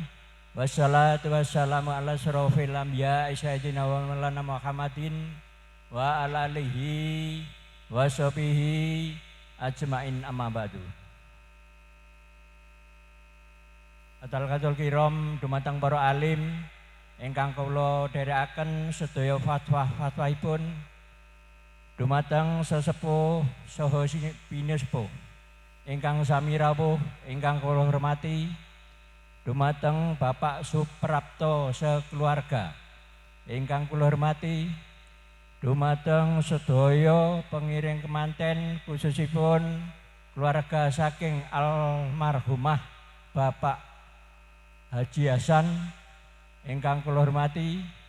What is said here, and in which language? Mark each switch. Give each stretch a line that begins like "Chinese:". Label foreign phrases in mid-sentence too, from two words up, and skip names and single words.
Arabic: والصلاة والسلام على أشرف الأنبياء سيدنا ومولانا محمد وعلى آله وصحبه أجمعين، أما بعد.
Javanese: Atal kiram dumateng para alim ingkang kula dherekaken sedaya fatwa-fatwaipun dumateng sesepuh saha pinesepuh ingkang sami rawuh ingkang kula hormati, dumateng Bapak Suprapto sekeluarga ingkang kula hormati, dumateng sedaya pengiring kemanten khususipun keluarga saking almarhumah Bapak Haji Hasan ingkang kula hormati,